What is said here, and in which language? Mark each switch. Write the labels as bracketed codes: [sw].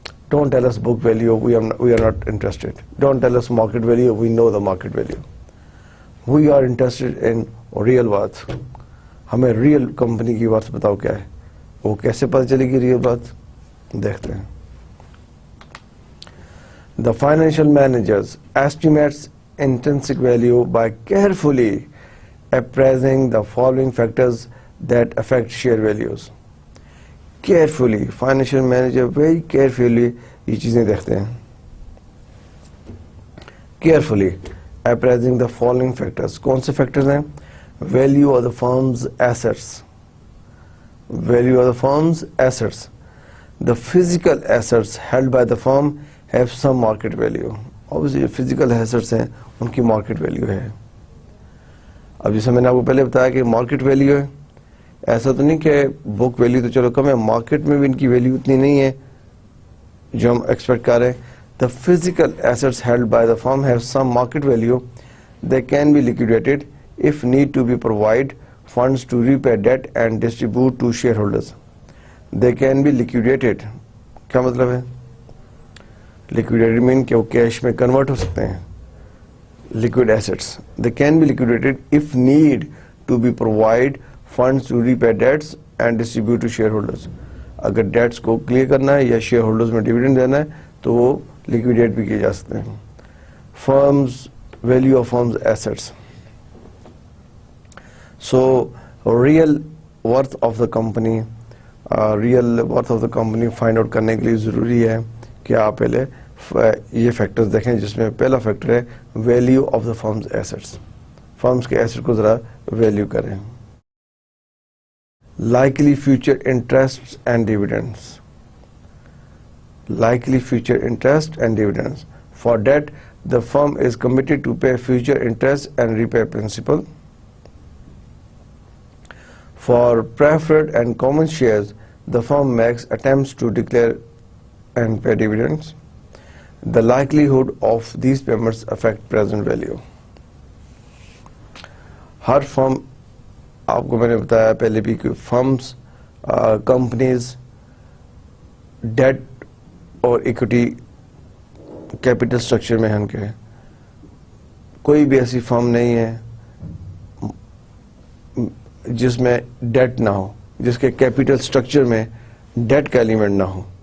[en] Don't tell us book value, we are not interested. Don't tell us market value, we know the market value. We are interested in real worth. [ur] ہمیں real company کی worth بتاؤ کیا ہے. وہ کیسے پتہ چلے گی ریئل ورتھ, دیکھتے ہیں. [en] The financial managers estimates intrinsic value by carefully appraising the following factors that affect share values. Carefully, financial manager very carefully [ur] یہ چیزیں دیکھتے ہیں. [en] Carefully appraising the following factors. [ur] کون سے [en] factors ہیں؟ Value of the firm's assets. Value of the firm's assets. The physical assets held by the firm have some market value. Obviously physical assets ہیں ان کی market value ہے. [ur] اب جیسے میں نے آپ کو پہلے بتایا کہ مارکیٹ ویلیو ہے, ایسا تو نہیں کہ بک ویلیو تو چلو کم ہے, مارکیٹ میں بھی ان کی ویلیو اتنی نہیں ہے جو ہم ایکسپیکٹ کر رہے ہیں. [en] The physical assets held by the firm have some market value. They can be liquidated if need to be provide funds to repay debt and distribute to shareholders. They can be liquidated. [ur] کیا مطلب ہے؟ liquidated mean کہ وہ cash میں convert ہو سکتے ہیں. [en] Liquid assets. They can be liquidated if need to be provide funds to repay debts and distribute to shareholders. [ur] اگر dates کو کلیئر کرنا ہے یا شیئر ہولڈرز میں ڈیویڈنڈ دینا ہے تو وہ لیکویڈیٹ بھی کیے جا سکتے ہیں. [en] Firms, value of firms assets. [ur] So [en] real worth of the company, [ur] real worth of the company find out کرنے کے لیے ضروری ہے کہ آپ پہلے یہ فیکٹرز دیکھیں, جس میں پہلا فیکٹر ہے value of the firms assets. Firms کے ایسٹ کو ذرا ویلیو کریں. [en] Likely future interest and dividends. likely future interest and dividends. For debt, the firm is committed to pay future interest and repay principal. For preferred and common shares, the firm makes attempts to declare and pay dividends. The likelihood of these payments affect present value. [ur] ہر فرم, آپ کو میں نے بتایا پہلے بھی کہ firms, companies date اور equity capital structure میں ہیں ان کے. کوئی بھی ایسی فرم نہیں ہے جس میں ڈیٹ نہ ہو, جس کے کیپٹل اسٹرکچر میں ڈیٹ کا ایلیمنٹ نہ ہو.